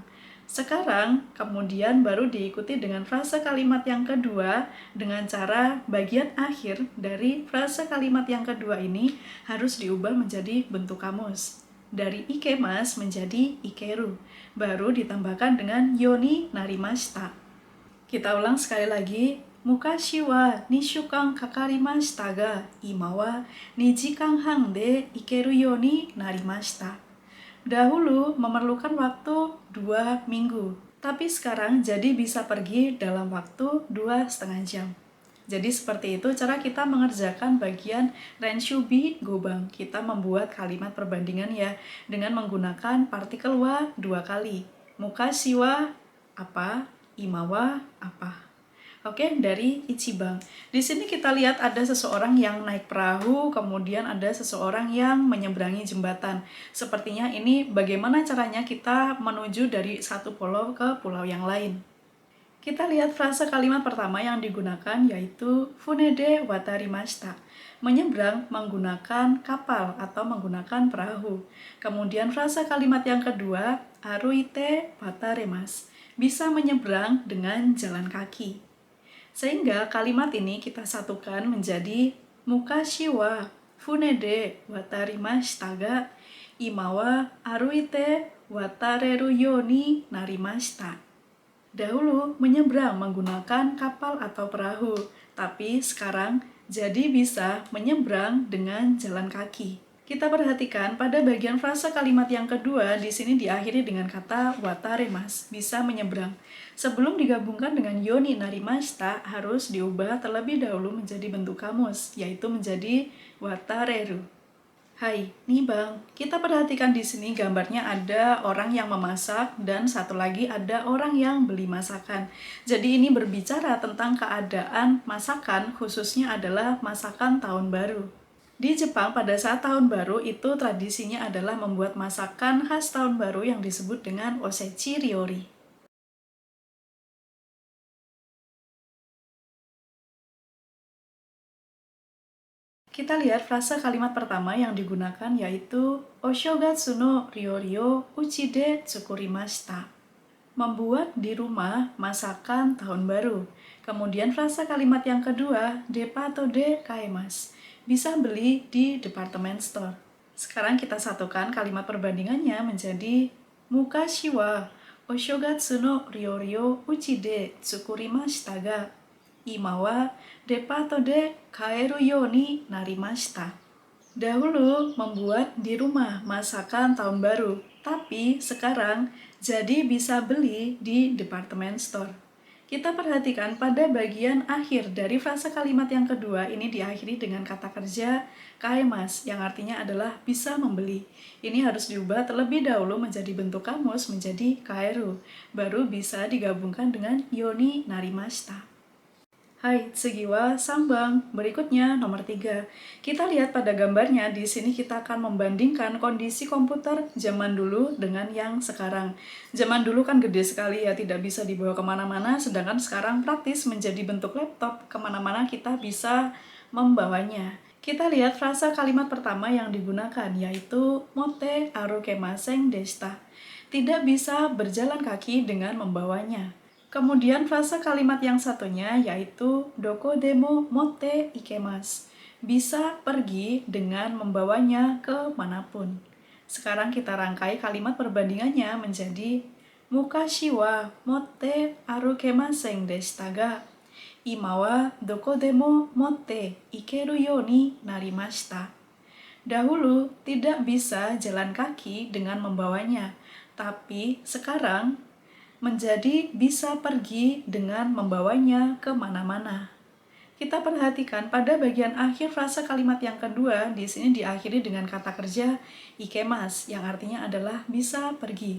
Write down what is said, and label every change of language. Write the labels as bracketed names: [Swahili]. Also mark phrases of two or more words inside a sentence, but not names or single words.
[Indonesian] Sekarang, kemudian baru diikuti dengan frasa kalimat yang kedua dengan cara bagian akhir dari frasa kalimat yang kedua ini harus diubah menjadi bentuk kamus. Dari ikemas menjadi ikeru, baru ditambahkan dengan [Japanese] ようになりました. [Indonesian] Kita ulang sekali lagi. [Japanese] 昔は二週間かかりましたが、今は二時間半で行けるようになりました. [Indonesian] Dahulu memerlukan waktu 2 minggu, tapi sekarang jadi bisa pergi dalam waktu 2,5 jam. Jadi seperti itu cara kita mengerjakan bagian [Japanese] 練習B 5番. [Indonesian] Kita membuat kalimat perbandingan ya, dengan menggunakan partikel wa 2 kali. [Japanese] 昔は apa, 今は apa. [Indonesian] Oke, dari Ichiban. Di sini kita lihat ada seseorang yang naik perahu, kemudian ada seseorang yang menyeberangi jembatan. Sepertinya ini bagaimana caranya kita menuju dari satu pulau ke pulau yang lain. Kita lihat frasa kalimat pertama yang digunakan yaitu [Japanese] 船で渡りました, [Indonesian] menyeberang menggunakan kapal atau menggunakan perahu. Kemudian frasa kalimat yang kedua, [Japanese] 歩いて渡れます, [Indonesian] bisa menyeberang dengan jalan kaki. Sehingga kalimat ini kita satukan menjadi [Japanese] 昔は船で渡りましたが、今は歩いて渡れるようになりました. [Indonesian] Dahulu menyeberang menggunakan kapal atau perahu, tapi sekarang jadi bisa menyeberang dengan jalan kaki. Kita perhatikan pada bagian frasa kalimat yang kedua, di sini diakhiri dengan kata wataremas, bisa menyeberang. Sebelum digabungkan dengan [Japanese] ようになりました, [Indonesian] harus diubah terlebih dahulu menjadi bentuk kamus, yaitu menjadi watareru. Hai, nih Bang, kita perhatikan di sini gambarnya ada orang yang memasak dan satu lagi ada orang yang beli masakan. Jadi ini berbicara tentang keadaan masakan, khususnya adalah masakan tahun baru. Di Jepang pada saat tahun baru itu tradisinya adalah membuat masakan khas tahun baru yang disebut dengan [Japanese] おせち料理. [Indonesian] Kita lihat frasa kalimat pertama yang digunakan yaitu [Japanese] お正月の料理を家で作りました. [Indonesian] Membuat di rumah masakan tahun baru. Kemudian frasa kalimat yang kedua, [Japanese] デパートで買えます. [Indonesian] Bisa beli di [English] department store. [Indonesian] Sekarang kita satukan kalimat perbandingannya menjadi [Japanese] 昔はお正月の料理を家で作りましたが、今はデパートで買えるようになりました. [Indonesian] Dahulu membuat di rumah masakan tahun baru, tapi sekarang jadi bisa beli di [English] department store. [Indonesian] Kita perhatikan pada bagian akhir dari frasa kalimat yang kedua ini diakhiri dengan kata kerja kaemas yang artinya adalah bisa membeli. Ini harus diubah terlebih dahulu menjadi bentuk kamus menjadi kaeru, baru bisa digabungkan dengan [Japanese] ようになりました. はい、次は3番. [Indonesian] Berikutnya nomor 3. Kita lihat pada gambarnya, di sini kita akan membandingkan kondisi komputer zaman dulu dengan yang sekarang. Zaman dulu kan gede sekali ya, tidak bisa dibawa kemana-mana, sedangkan sekarang praktis menjadi bentuk laptop, kemana-mana kita bisa membawanya. Kita lihat frasa kalimat pertama yang digunakan, yaitu [Japanese] 持って歩けませんでした. [Indonesian] Tidak bisa berjalan kaki dengan membawanya. Kemudian frasa kalimat yang satunya yaitu [Japanese] どこでも持って行けます. [Indonesian] Bisa pergi dengan membawanya ke manapun. Sekarang kita rangkai kalimat perbandingannya menjadi [Japanese] 昔は持って歩けませんでしたが、今はどこでも持って行けるようになりました. [Indonesian] Dahulu tidak bisa jalan kaki dengan membawanya, tapi sekarang menjadi bisa pergi dengan membawanya ke mana-mana. Kita perhatikan pada bagian akhir frasa kalimat yang kedua, di sini diakhiri dengan kata kerja ikemas, yang artinya adalah bisa pergi.